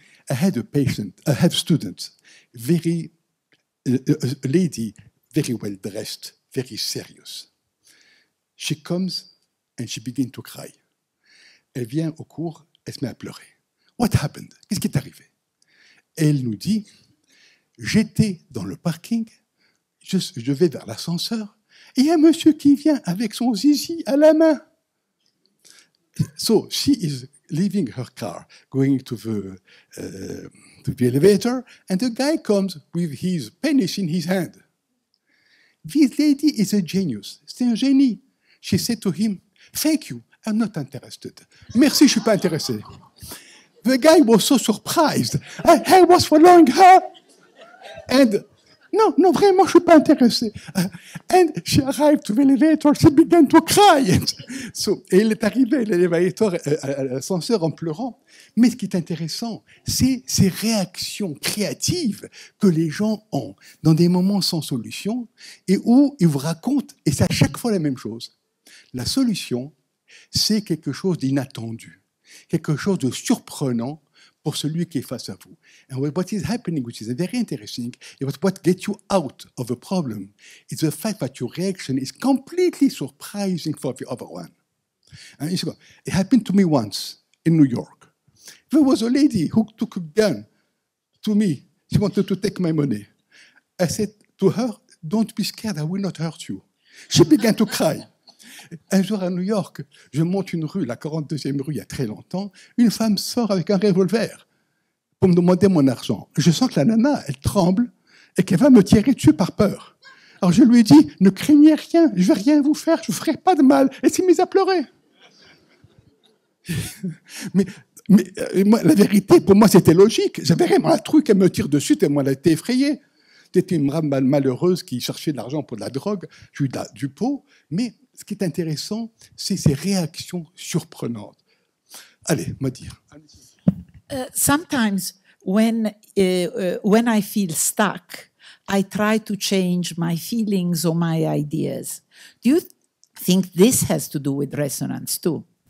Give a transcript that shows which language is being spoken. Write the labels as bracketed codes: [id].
[en] I had a student, a lady, very well dressed, very serious. She comes and she begins to cry. [fr] Elle vient au cours, elle se met à pleurer. [en] What happened? [fr] Qu'est-ce qui est arrivé? Elle nous dit, j'étais dans le parking, je vais vers l'ascenseur, et il y a un monsieur qui vient avec son zizi à la main. [en] So she is leaving her car, going to the elevator, and the guy comes with his penis in his hand. This lady is a genius. [fr] C'est un génie. [en] She said to him, thank you, I'm not interested. [fr] Merci, je suis pas intéressé. [en] The guy was so surprised. I was following her. And no, [fr] vraiment, je suis pas intéressé. [en] And she arrived to the elevator, she began to cry. [fr] Et il est arrivé à l'élévateur, à l'ascenseur en pleurant. Mais ce qui est intéressant, c'est ces réactions créatives que les gens ont dans des moments sans solution et où ils vous racontent, et c'est à chaque fois la même chose. La solution, c'est quelque chose d'inattendu, quelque chose de surprenant pour celui qui est face à vous. [en] And what is happening, which is very interesting, is what gets you out of a problem is the fact that your reaction is completely surprising for the other one. And it happened to me once in New York. There was a lady who took a gun to me. She wanted to take my money. I said to her, "Don't be scared, I will not hurt you." She began to cry. [fr] Un jour à New York, je monte une rue, la 42e rue, il y a très longtemps. Une femme sort avec un revolver pour me demander mon argent. Je sens que la nana, elle tremble et qu'elle va me tirer dessus par peur. Alors je lui ai dit, ne craignez rien, je ne vais rien vous faire, je ne vous ferai pas de mal. Elle s'est mise à pleurer. mais moi, la vérité, pour moi, c'était logique. J'avais vraiment un truc, elle me tire dessus, tellement elle a été effrayée. C'était une femme malheureuse qui cherchait de l'argent pour de la drogue. J'ai eu du pot, mais ce qui est intéressant, c'est ces réactions surprenantes. Allez, me dire. [en] Sometimes when I feel stuck, I try to change my feelings or my ideas. Do you think this has to do with resonance too?